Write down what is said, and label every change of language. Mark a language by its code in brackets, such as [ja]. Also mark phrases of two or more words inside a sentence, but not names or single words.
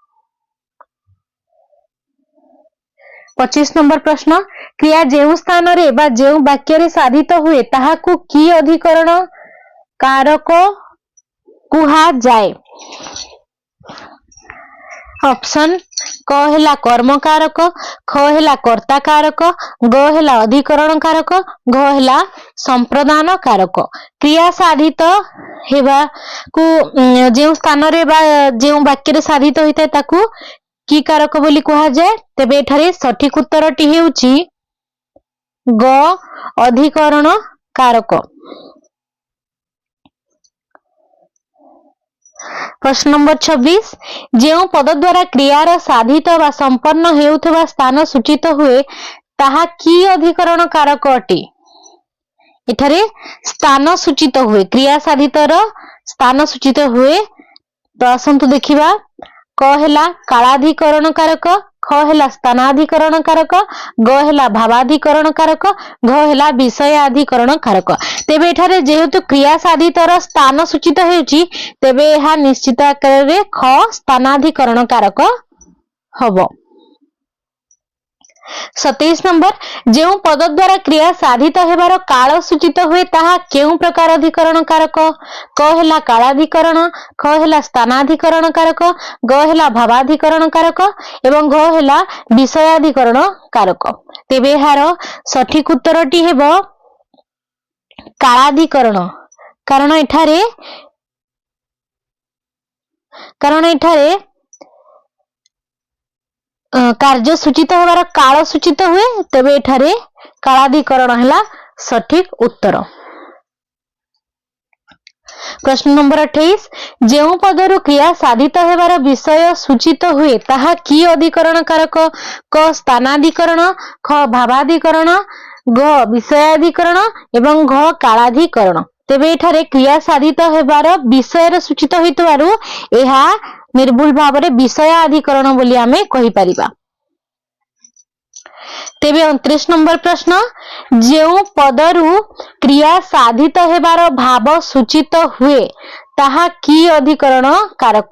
[or] 25 ନମ୍ବର ପ୍ରଶ୍ନ କ୍ରିୟା ଯେଉଁ ସ୍ଥାନ ରେ ବା ଯେଉଁ ବାକ୍ୟ ରେ ସାଧିତ ହୁଏ ତାହାକୁ କି ଅଧିକରଣ କାରକ କୁହା ଯାଏ? ऑप्शन କ ହେଲା କର୍ମ କାରକ, ଖ ହେଲା କର୍ତ୍ତା କାରକ, ଗ ହେଲା ଅଧିକରଣ କାରକ, ଘ ହେଲା ସମ୍ପ୍ରଦାନ କାରକ। କ୍ରିୟା ସାଧିତ ହେବା କୁ ଯେଉଁ ସ୍ଥାନ ରେ ବା ଯେଉଁ ବାକ୍ୟ ରେ ସାଧିତ ହୋଇଥାଏ ତାକୁ କି କାରକ ବୋଲି କୁହା ଯାଏ ତେବେ ଏଠାରେ ସଠିକ ଉତ୍ତରଟି ହେଉଛି ଗ ଅଧିକରଣ କାରକ। ପ୍ରଶ୍ନ ନମ୍ବର 26 ଯେଉଁ ପଦ ଦ୍ୱାରା କ୍ରିୟାର ସାଧିତ ବା ସମ୍ପନ୍ନ ହେଉଥିବା ସ୍ଥାନ ସୂଚିତ ହୁଏ ତାହା କି ଅଧିକରଣ କାରକ ଅଟେ। ଏଠାରେ ସ୍ଥାନ ସୂଚିତ ହୁଏ କ୍ରିୟା ସାଧିତର ସ୍ଥାନ ସୂଚିତ ହୁଏ ତ ଆସନ୍ତୁ ଦେଖିବା କ ହେଲା କାଳାଧିକରଣ କାରକ, ଖ ହେଲା ସ୍ଥାନାଧିକରଣ କାରକ, ଗ ହେଲା ଭାବାଧିକରଣ କାରକ, ଘ ହେଲା ବିଷୟାଧିକରଣ କାରକ। ତେବେ ଏଠାରେ ଯେହେତୁ କ୍ରିୟା ସାଧିତର ସ୍ଥାନ ସୂଚିତ ହେଉଛି ତେବେ ଏହା ନିଶ୍ଚିତ ଆକାର ରେ ଖ ସ୍ଥାନାଧିକରଣ କାରକ ହେବ। 27 ନମ୍ବର ଯେଉଁ ପଦ ଦ୍ୱାରା କ୍ରିୟା ସାଧିତ ହେବାର କାଳ ସୂଚିତ ହୁଏ ତାହା କେଉଁ ପ୍ରକାର ଅଧିକରଣ କାରକ। କ ହେଲା କାଳାଧିକରଣ, ଖ ହେଲା ସ୍ଥାନାଧିକରଣ କାରକ, ଗ ହେଲା ଭାବାଧିକରଣ କାରକ ଏବଂ ଘ ହେଲା ବିଷୟାଧିକରଣ କାରକ। ତେବେ ଏହାର ସଠିକ ଉତ୍ତରଟି ହେବ କାଳାଧିକରଣ। କାରଣ ଏଠାରେ କାର୍ଯ୍ୟ ସୂଚିତ ହେବାର କାଳ ସୂଚିତ ହୁଏ ତେବେ ଏଠାରେ କାଳାଧିକରଣ ହେଲା ସଠିକ ଉତ୍ତର। ପ୍ରଶ୍ନ ନମ୍ବର 28 ଯେଉଁ ପଦରୁ କ୍ରିୟା ସାଧିତ ହେବାର ବିଷୟ ସୂଚିତ ହୁଏ ତାହା କି ଅଧିକରଣ କାରକ। କ ସ୍ଥାନାଧିକରଣ, ଖ ଭାବାଧିକରଣ, ଘ ବିଷୟାଧିକରଣ ଏବଂ ଘ କାଳାଧିକରଣ। ତେବେ ଏଠାରେ କ୍ରିୟା ସାଧିତ ହେବାର ବିଷୟ ସୂଚିତ ହେଉଥିବାରୁ ଏହା ନିର୍ଭୁଲ ଭାବରେ ବିଷୟାଧିକରଣ ବୋଲି ଆମେ କହି ପାରିବା। ତେବେ 29 ନମ୍ବର ପ୍ରଶ୍ନ ଯେଉଁ ପଦରୁ କ୍ରିୟା ସାଧିତ ହେବାର ଭାବ ସୂଚିତ ହୁଏ ତାହା କି ଅଧିକରଣ କାରକ।